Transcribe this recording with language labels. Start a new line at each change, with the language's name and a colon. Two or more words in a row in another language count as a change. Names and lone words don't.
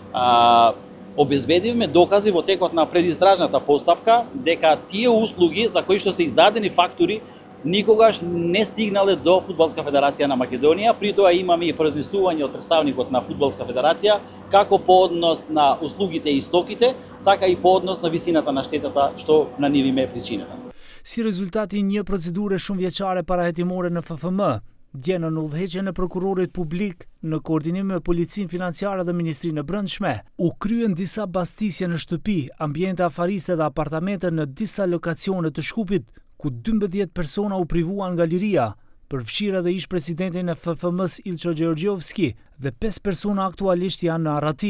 Macedonian: Обезбедивме докази во текот на предистражната постапка дека тие услуги за кои што се издадени фактури никогаш не стигнале до Фудбалска федерација на Македонија. При тоа имаме и произнесување од представникот на Фудбалска федерација како по однос на услугите и стоките, така и по однос на висината на штетата што на нив им е причината.
Albanian: Si rezultati një procedure shumë vjeçare parahetimore në FFM, dje në udhëheqjen e prokurorit publik në koordinim me Policinë Financiare dhe Ministrinë e Brendshme, u kryen disa bastisje në shtëpi, ambiente afariste dhe apartamente në disa lokacione të Shkupit, ku 12 persona u privuan nga liria, përfshirë edhe ish presidentin e FFM-s Ilço Gjergjovski dhe 5 persona aktualisht janë në arrati.